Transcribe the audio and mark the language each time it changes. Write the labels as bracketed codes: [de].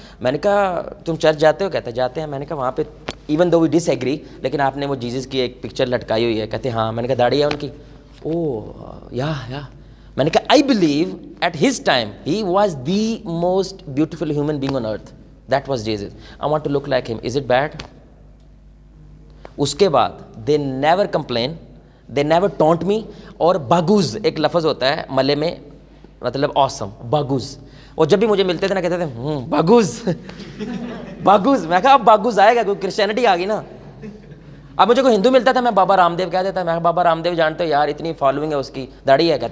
[ur] میں نے کہا تم چرچ جاتے ہو؟ کہتے جاتے ہیں. میں نے کہا وہاں پہ [en] even though we disagree, [ur] لیکن آپ نے وہ جیزس کی ایک پکچر لٹکائی ہوئی ہے. کہتے ہاں. میں نے کہا داڑھی ہے ان کی؟ [en] Oh yeah. [ur] میں نے کہا [en] I believe at his time he was the most beautiful human being on earth, that was Jesus. I want to look like him. Is it bad? [ur] اس کے بعد [en] They never complain, they never taunt me. [ur] اور باگوز ایک لفظ ہوتا ہے ملے میں، مطلب آسم، باگوز. اور جب بھی مجھے ملتے تھے نا کہتے تھے باگوز باگوز. میں کہا اب باگوز آئے گا، کوئی کرسچینٹی آ گئی نا. اب مجھے کوئی ہندو ملتا تھا میں بابا رام دیو کہہ دیتا. میں کہا بابا رام دیو جانتے ہو یار، اتنی فالوئنگ ہے اس کی، داڑھی ہے.